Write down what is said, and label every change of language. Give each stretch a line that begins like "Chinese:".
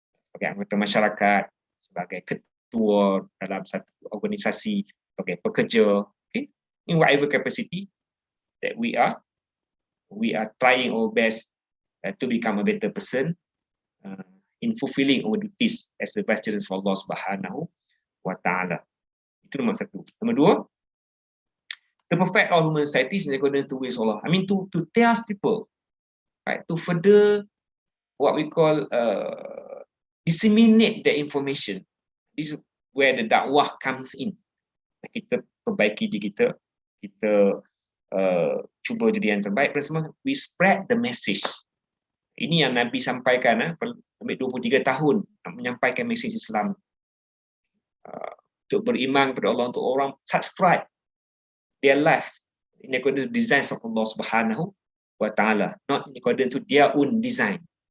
Malay: Sebagai anggota masyarakat, sebagai ketua dalam satu organisasi, sebagai pekerja, okay?
English: In whatever capacity that we are trying our best to become a better person in fulfilling our duties as the vice for Allah Subhanahu wa Ta'ala.
Malay: Itu nombor satu. Nombor dua,
English: to perfect all human societies in accordance to ways Allah. I mean, to tell people, right, to further what we call disseminate the information. This is where the dakwah comes in.
Malay: Kita perbaiki diri kita, kita cuba jadi yang terbaik dan semua.
English: We spread the message.
Malay: Ini yang Nabi sampaikan, ambil 23 tahun nak menyampaikan mesej Islam. Untuk beriman kepada Allah, untuk orang
English: subscribe their life in accordance to design of Allah Subhanahu wa Ta'ala, not in accordance to their own design.